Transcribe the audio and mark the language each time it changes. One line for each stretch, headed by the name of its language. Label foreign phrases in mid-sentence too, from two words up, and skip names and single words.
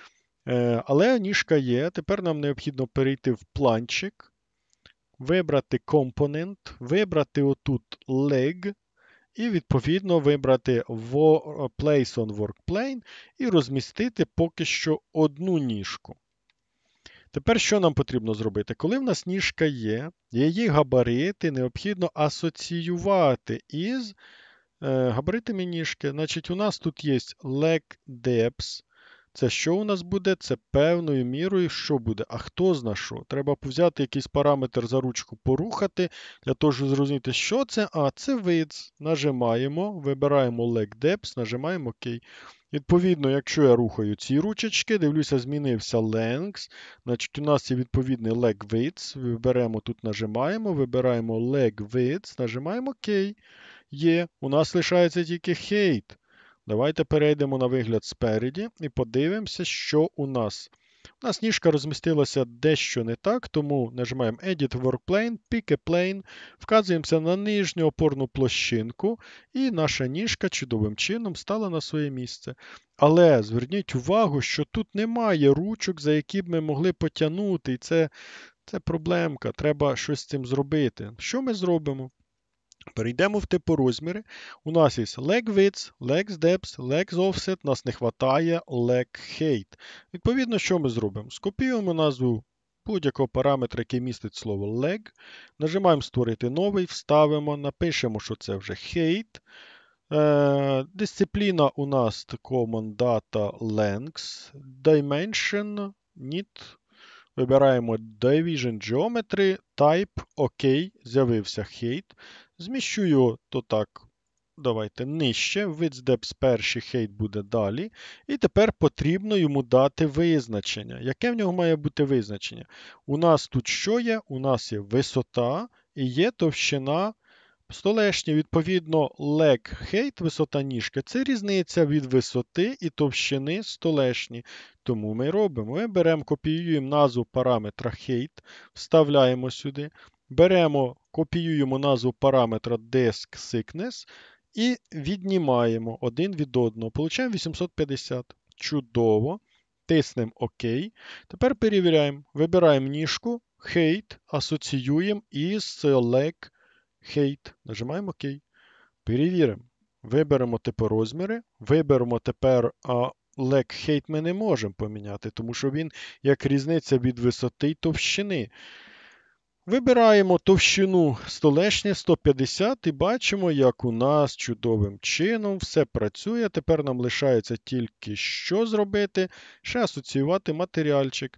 Ukrainian: Але ніжка є. Тепер нам необхідно перейти в планчик, вибрати компонент, вибрати отут leg, і відповідно вибрати
English: Place on Workplane
Ukrainian: і розмістити поки що одну ніжку. Тепер що нам потрібно зробити? Коли в нас ніжка є, її габарити необхідно асоціювати із габаритами ніжки. Значить, у нас тут є
English: leg depth.
Ukrainian: Це що у нас буде? Це певною мірою, що буде? А хто зна що? Треба взяти якийсь параметр за ручку, порухати, для того, щоб зрозуміти, що це. А, це width. Нажимаємо, вибираємо
English: leg depth,
Ukrainian: нажимаємо ОК. Відповідно, якщо я рухаю ці ручечки, дивлюся, змінився length. Значить, у нас є відповідний
English: leg width.
Ukrainian: Виберемо тут, нажимаємо, вибираємо
English: leg width,
Ukrainian: нажимаємо ОК. Є, у нас лишається тільки height. Давайте перейдемо на вигляд спереді і подивимося, що у нас. У нас ніжка розмістилася дещо не так, тому нажимаємо
English: Edit Workplane, Pick a Plane,
Ukrainian: вказуємося на нижню опорну площинку, і наша ніжка чудовим чином стала на своє місце. Але зверніть увагу, що тут немає ручок, за які б ми могли потягнути, і це проблемка, треба щось з цим зробити. Що ми зробимо? Перейдемо в типорозміри. У нас є
English: leg width, leg depth, leg offset,
Ukrainian: нас не вистачає
English: leg height.
Ukrainian: Відповідно, що ми зробимо? Скопіюємо назву будь-якого параметра, який містить слово leg. Нажимаємо створити новий, вставимо, напишемо, що це вже height. Дисципліна у нас
English: common data length, dimension, need. Вибираємо Division Geometry, Type,
Ukrainian: OK, з'явився height. Зміщу його то так, давайте нижче,
English: Width Depth
Ukrainian: перший, height буде далі. І тепер потрібно йому дати визначення. Яке в нього має бути визначення? У нас тут що є? У нас є висота і є товщина столешні. Відповідно,
English: leg height,
Ukrainian: висота ніжки, це різниця від висоти і товщини столешні. Тому ми робимо. Ми беремо, копіюємо назву параметра height, вставляємо сюди. Беремо, копіюємо назву параметра
English: disk thickness
Ukrainian: і віднімаємо один від одного. Получаємо 850. Чудово. Тиснемо ОК. Тепер перевіряємо. Вибираємо ніжку, height, асоціюємо із
English: leg height.
Ukrainian: Нажимаємо ОК. Перевіримо. Виберемо типорозміри. Виберемо тепер
English: leg height
Ukrainian: ми не можемо поміняти, тому що він як різниця від висоти й товщини. Вибираємо товщину столешні 150 і бачимо, як у нас чудовим чином все працює. Тепер нам лишається тільки що зробити? Ще асоціювати матеріальчик.